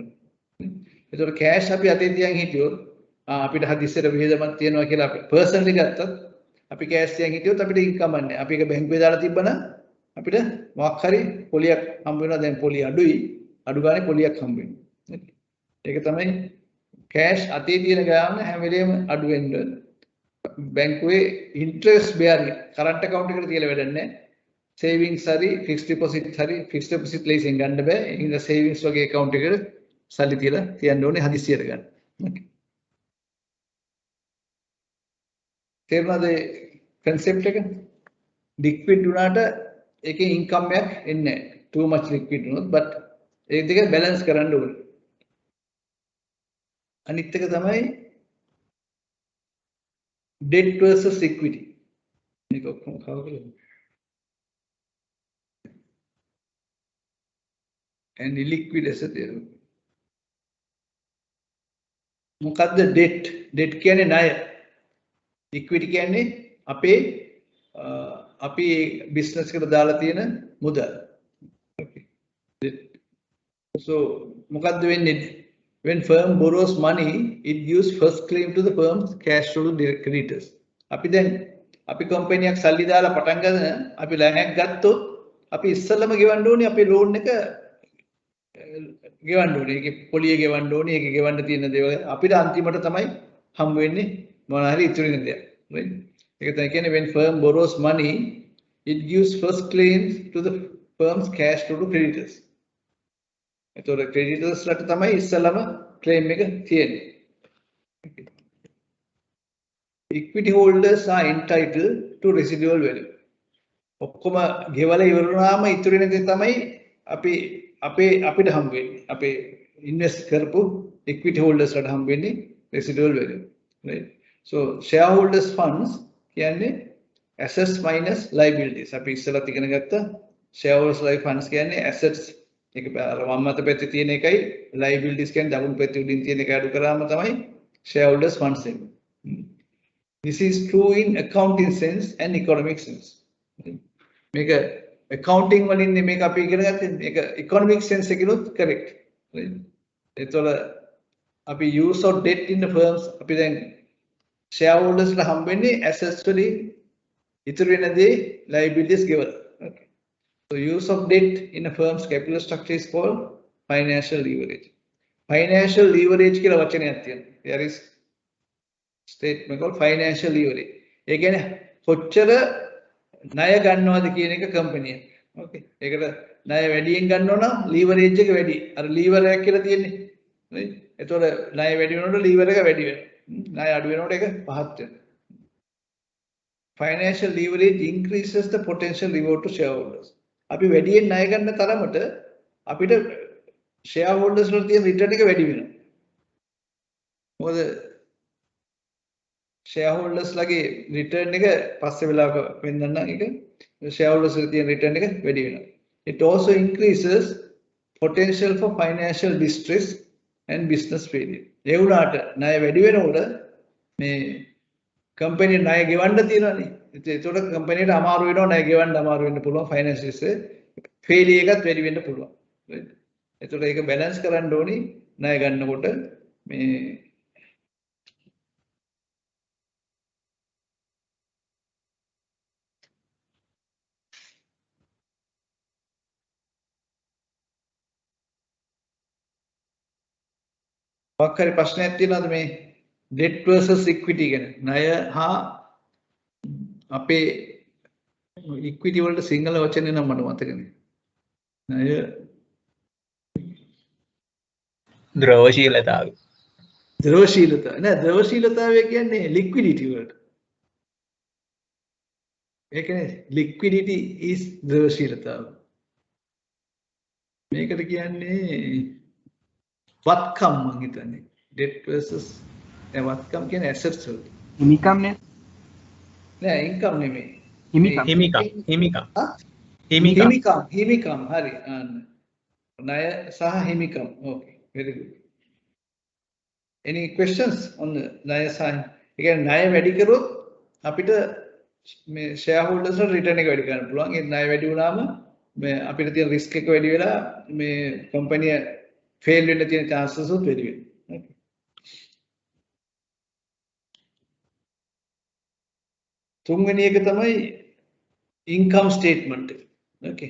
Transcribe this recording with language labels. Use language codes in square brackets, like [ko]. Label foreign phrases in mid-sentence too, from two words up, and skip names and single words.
[si] එතකොට cash අපි අතේ තියන් හිටියොත් අපිට හදිස්සියට වියදමක් තියෙනවා කියලා අපි personally ගත්තත් අපි cash තියන් හිටියොත් අපිට income නැහැ. අපි ඒක බැංකුවේ දාලා තිබ්බනම් අපිට මොකක් හරි පොලියක් හම්බ වෙනවා. දැන් පොලිය අඩුයි. අඩු ගානේ පොලියක් හම්බ වෙනවා. ඒක තමයි cash අතේ තියෙන ගාම හැම වෙලේම අඩු වෙන්නේ. බැංකුවේ [en] interest bearing current account [si] එකට තියලා වැඩක් නැහැ. savings හරි [en] fixed deposit [si] හරි [en] fixed deposit [si] ලේසියෙන් ගන්න බෑ. ඒ නිසා savings වගේ account එකකට සල්ලි තියලා තියන්න ඕනේ හදිස්සියට ගන්න. Okay. තේරුණාද concept එක? liquid වුණාට ඒකේ income එකක් එන්නේ නැහැ. [en] too much liquid [si] වුණොත් but ඒ දෙක balance කරන්න ඕනේ. අනිත් එක තමයි [en] debt versus equity. [si] මේක ඔක්කොම කවුරුද? [en] and illiquid asset. [si] මොකද්ද debt? debt කියන්නේ ණය. equity කියන්නේ අපි business එකට දාලා තියෙන මුදල්. [en] okay. so [si] මොකද්ද වෙන්නේ? [en] when firm borrows money it gives first claim to the firm's cash flow to creditors. [si] අපි company එකක් සල්ලි දාලා පටන් ගන්න අපි ලෑනක් ගත්තොත් අපි ඉස්සෙල්ලම ගෙවන්න ඕනේ අපේ loan එක ගෙවන්න ඕනේ. ඒකේ පොලිය ගෙවන්න ඕනේ. ඒකේ ගෙවන්න තියෙන දේවල් අපිට අන්තිමට තමයි හම්බ වෙන්නේ මොනවා හරි ඉතුරු වෙන දෙයක්. [en] right? [si] ඒක තමයි කියන්නේ [en] when firm borrows money it gives first claims to the firm's cash flow to creditors. [si] එතකොට creditors ලට තමයි ඉස්සෙල්ලම claim එක තියෙන්නේ. [en] Equity holders are entitled to residual value. [si] ඔක්කොම ගෙවලා ඉවර වුණාම ඉතුරු වෙන දේ තමයි අපිට හම්බ වෙන්නේ. අපේ invest කරපු [en] equity holders [si] ලට හම්බ වෙන්නේ [en] residual value. Right? So shareholders funds කියන්නේ assets minus liabilities. [si] අපි ඉස්සෙල්ලා ඉගෙන ගත්ත [en] shareholders life funds [si] කියන්නේ assets එක වම් අත පැත්තේ තියෙන එකයි liabilities කියන්නේ දකුණු පැත්තේ උඩින් තියෙන එක අඩු කරාම තමයි [en] shareholders funds [si] එන්නේ. [en] This is true in accounting sense and economic sense. [si] මේක accounting වලින් මේක අපි ඉගෙන ගත්තේ මේක [en] economic sense [si] එකනොත් correct. Right? ඒතකොට අපි [en] use of debt in the firms [si] අපි දැන් shareholders ලා හම්බෙන්නේ assets වලින් ඉතුරු වෙන දේ liabilities ගෙවලා. [en] Okay. So use of debt in a firm's capital structure is called financial leverage. Financial leverage [si] කියලා වචනයක් තියෙනවා. [en] There is statement called financial leverage. [si] ඒ කියන්නේ කොච්චර ණය ගන්නවද කියන එක කම්පැනි එක. Okay. ඒකට ණය වැඩියෙන් ගන්නව නම් leverage එක වැඩි. අර lever එක කියලා තියෙන්නේ. right? එතකොට ණය වැඩි වෙනකොට lever එක වැඩි වෙනවා. ණය අඩු වෙනකොට ඒක පහත් වෙනවා. [en] Financial leverage increases the potential reward to shareholders. [si] අපි වැඩියෙන් ණය ගන්න තරමට අපිට shareholders වල තියෙන return එක වැඩි වෙනවා. මොකද shareholders ලගේ return එක පස්සේ වෙලාවක වෙනනම් එක shareholders වල තියෙන return එක වැඩි වෙනවා. [en] It also increases potential for financial distress and business failure. [si] ඒ වුණාට ණය වැඩි වෙනකොට මේ කම්පැනි ණය ගෙවන්න තියෙනවානේ. ඒතකොට කම්පැනිට අමාරු වෙනවා ණය ගෙවන්න අමාරු වෙන්න පුළුවන් [en] financials failure [si] එකත් වැඩි වෙන්න පුළුවන්. ඒතකොට ඒක බැලන්ස් කරන්න ඕනි ණය ගන්නකොට මේ මොකක් හරි ප්‍රශ්නයක් තියෙනවද මේ [en] debt versus equity [si] ගැන? ණය හා අපේ equity වලට සිංහල වචනේ නම් මට මතක නෑ. ණය ද්‍රවශීලතාවය. ද්‍රවශීලතාවය නෑ ද්‍රවශීලතාවය කියන්නේ liquidity වලට. ඒ කියන්නේ [en] liquidity is [si] ද්‍රවශීලතාව. මේකට කියන්නේ වත්කම් මං හිතන්නේ [en] debt versus [si] වත්කම් කියන්නේ assets වලට. හිමිකම් නේ? නෑ income නෙමෙයි. හිමිකම්. හිමිකම් හරි. ණය සහ හිමිකම්. [en] Okay, very good. Any questions on the [si] ණය සහ ඒ කියන්නේ ණය වැඩි කරොත් අපිට මේ shareholders වල return එක වැඩි කරන්න පුළුවන්. ඒ ණය වැඩි වුණාම මේ අපිට තියෙන risk එක වැඩි වෙලා මේ [en] company fail [si] වෙන්න තියෙන chances උත් වැඩි වෙනවා. Okay. තුන්වෙනි එක තමයි [en] income statement. Okay.